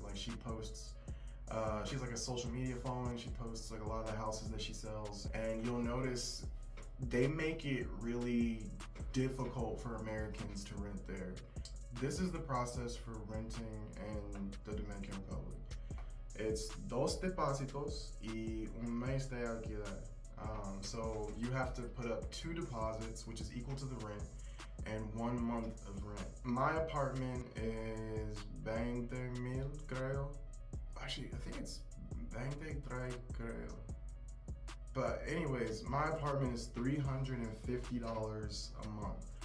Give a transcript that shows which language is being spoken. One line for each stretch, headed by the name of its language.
English: She posts, she's a social media following. She posts a lot of the houses that she sells, and you'll notice they make it really difficult for Americans to rent there. This is the process for renting in the Dominican Republic.
Spanish: It's 2 depósitos y un mes de alquiler.
English: So you have to put up 2 deposits, which is equal to the rent, and 1 month of rent. My apartment is 20
Spanish: mil, creo.
English: Actually, I think it's 23, creo. But anyways, my apartment is $350 a month.